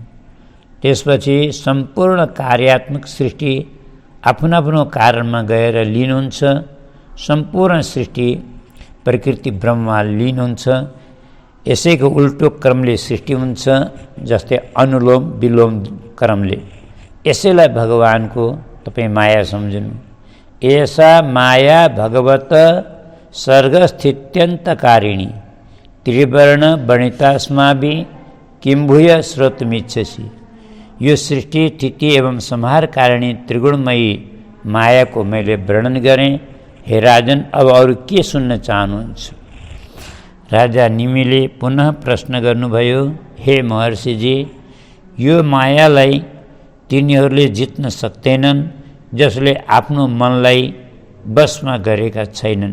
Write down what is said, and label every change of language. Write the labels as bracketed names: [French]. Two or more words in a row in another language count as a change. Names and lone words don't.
[Nepali] त्यसपछि सम्पूर्ण कार्यात्मक सृष्टि आफ्नो आफ्नो कारणमा गएर लीन हुन्छ। सम्पूर्ण सृष्टि प्रकृति ब्रह्ममा लीन हुन्छ। यसैको उल्टो क्रमले सृष्टि हुन्छ, जस्तै अनुलोम विलोम क्रमले। यसैलाई भगवानको तपाईँ माया सम्झनु। [Sanskrit] एषा माया भगवत सर्गस्थित्यन्तकारिणी त्रिवर्ण वणितास्माभि किं भूय श्रोतुमिच्छसि। [Nepali] यो सृष्टि स्थिति एवं संहार कारिणी त्रिगुणमयी मायाको मैले वर्णन गरेँ। हे राजन, अब अरू के सुन्न चाहनुहुन्छ? राजा निमिले पुनः प्रश्न गर्नुभयो, हे महर्षिजी, यो मायालाई तिनीहरूले जित्न सक्दैनन् जसले आफ्नो मनलाई बसमा गरेका छैनन्।